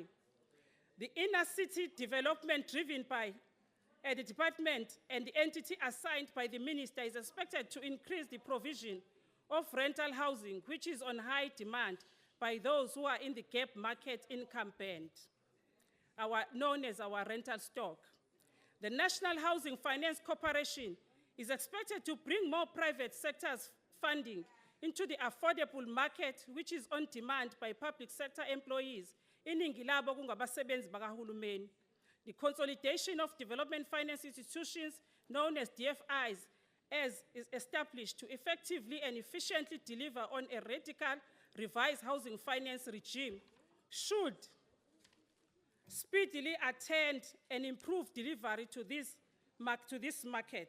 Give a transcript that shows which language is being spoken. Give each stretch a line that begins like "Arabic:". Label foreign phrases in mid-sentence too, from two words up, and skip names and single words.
English: The inner city development driven by the department and the entity assigned by the minister is expected to increase the provision of rental housing, which is on high demand by those who are in the gap market income band, known as our rental stock. The National Housing Finance Corporation is expected to bring more private sector's funding into the affordable market, which is on demand by public sector employees.
Zulu: Iningi labo kungabasebenzi bakahulumeni.
English: The consolidation of development finance institutions, known as DFIs, as is established to effectively and efficiently deliver on a radical revised housing finance regime, should speedily attend and improve delivery to this market.